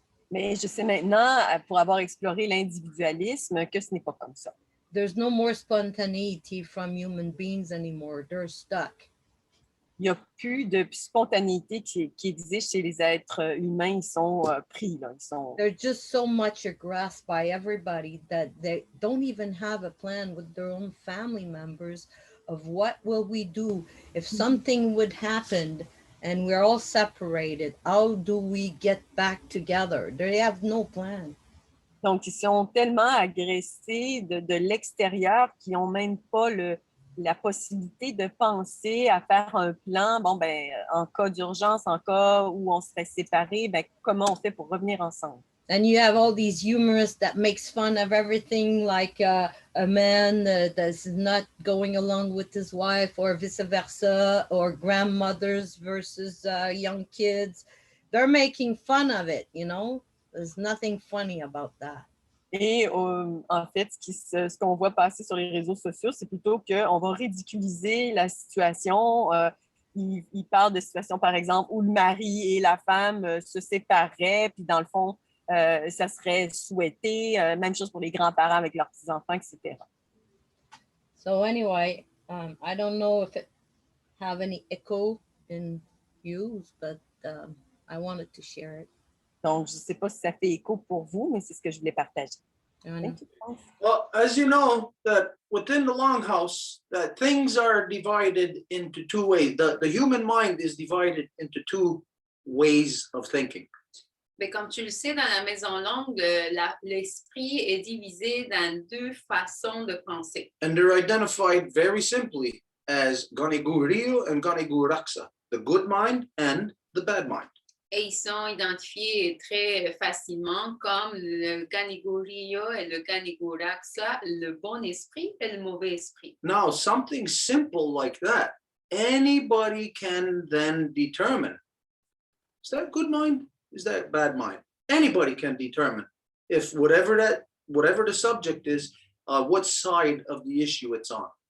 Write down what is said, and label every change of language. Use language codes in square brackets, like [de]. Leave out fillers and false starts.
[fr] Mais je sais maintenant, pour avoir exploré l'individualisme, que ce n'est pas comme ça. [en] There's no more spontaneity from human beings anymore. They're stuck. [fr] Il n'y a plus de spontanéité qui existe chez les êtres humains. Ils sont pris, là. [en] They're just so much grasped by everybody that they don't even have a plan with their own family members of what will we do if something would happen and we're all separated. How do we get back together? They have no plan. [fr] Donc, ils sont tellement agressés de l'extérieur qu'ils n'ont même pas la possibilité de penser à faire un plan. Bon, ben, en cas d'urgence, en cas où on serait séparés, ben, comment on fait pour revenir ensemble? [en] And you have all these humorists that makes fun of everything, like a man that's not going along with his wife, or vice versa, or grandmothers versus young kids. They're making fun of it, There's nothing funny about that. [fr] Et en fait, ce qu'on voit passer sur les réseaux sociaux, c'est plutôt qu'on va ridiculiser la situation. Il parle de situation, par exemple, où le mari et la femme se séparaient, puis dans le fond, ça serait souhaité. Même chose pour les grands-parents avec leurs petits-enfants, etc. [en] So anyway, I don't know if it have any echo in you, but I wanted to share it. [fr] Donc, je ne sais pas si ça fait écho pour vous, mais c'est ce que je voulais partager. [en] Well, as you know, that within the Longhouse, that things are divided into two ways. The human mind is divided into two ways of thinking. [fr] Mais comme tu le sais, dans la Maison Longue, l'esprit est divisé dans deux façons de penser. [en] And they're identified very simply as Ganigu Rio and Ganigu Raksa, the good mind and the bad mind. [fr] Et ils sont identifiés très facilement comme le Ganigorio et le Ganigoraxa, le bon esprit et le mauvais esprit. [en] Now, something simple like that, anybody can then determine. Is that good mind? Is that bad mind? Anybody can determine if whatever the subject is, what side of the issue it's on.